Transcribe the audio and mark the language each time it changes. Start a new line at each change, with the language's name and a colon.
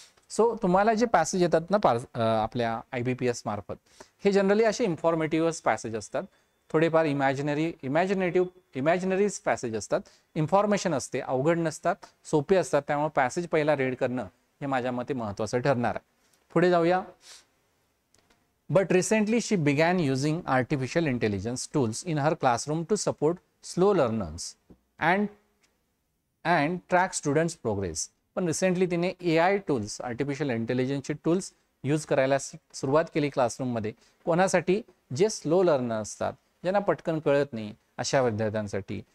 Marathi: So तुम्हाला जे passage येतात ना आपल्या IBPS मार्फत, हे जनरली असे इन्फॉर्मेटिव्ह पॅसेज असतात, थोडेफार इमॅजिनरीज पॅसेज असतात, इन्फॉर्मेशन असते, अवघड नसतात, सोपे असतात. त्यामुळे पॅसेज पहिला रीड करणं हे माझ्या मते महत्त्वाचं ठरणार आहे. पुढे जाऊया.
English: But recently she began using artificial intelligence tools in her classroom to support slow learners and track students' progress.
Marathi: पण रिसेंटली तिने AI tools, artificial इंटेलिजन्सचे tools use करायला सुरुवात केली क्लासरूममध्ये. कोणासाठी? जे स्लो लर्नर असतात, ज्यांना पटकन कळत नाही, अशा विद्यार्थ्यांसाठी.